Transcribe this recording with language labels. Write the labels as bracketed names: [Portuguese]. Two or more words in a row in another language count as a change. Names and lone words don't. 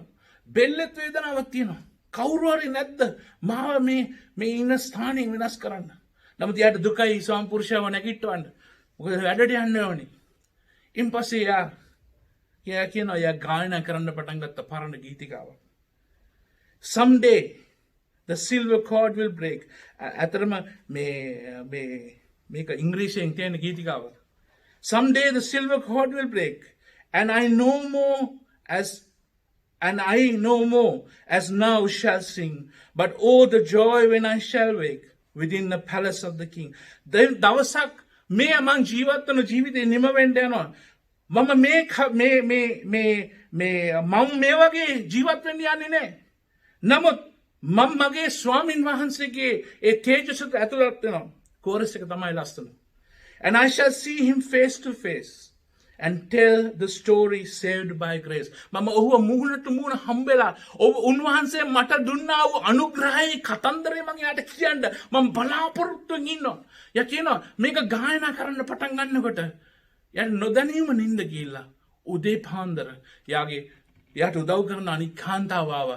[Sinhala] බෙල්ලෙත් වේදනාවක් තියෙනවා. කවුරු හරි නැද්ද මාව මේ ඉන්න ස්ථානය වෙනස් කරන්න. නමුත් යාට දුකයි ස්වාමි පුරුෂයව නැගිටවන්න. මොකද වැඩට යන්න ඕනේ. ඉන් පස්සේ යා කියනවා යා ගායනා කරන්න පටන් ගත්ත පරණ ගීතිකාවක්. [English] Someday the silver cord will break. [Sinhala] ඇතරම මේක ඉංග්‍රීසියෙන් තියෙන ගීතිකාවක්. [English] Someday the silver cord will break and I no more as now shall sing, but oh the joy when I shall wake within the palace of the king. [Sinhala] දවසක් මේ මං ජීවත් වන ජීවිතේ නිම වෙන්න යනවා. මම මේ වගේ ජීවත් වෙන්න යන්නේ නැහැ. නමුත් මම මගේ ස්වාමින් වහන්සේගේ ඒ තේජසට ඇතුළත් වෙනවා. කෝරස් එක තමයි ලස්සන. [English] And I shall see him face to face and tell the story saved by grace. [Sinhala] මම ඔහුව මුහුණට මුහුණ හම්බෙලා උන්වහන්සේ මට දුන්නා වූ අනුග්‍රහයේ කතන්දරේ මම යාට කියන්න මම බලාපොරොත්තුෙන් ඉන්නවා. යා කියනවා මේක ගායනා කරන්න පටන් ගන්නකොට යා නොදැනීම නින්ද ගිහිල්ලා උදේ පාන්දර යාට උදව් කරන අනික් කාන්තාව ආවා.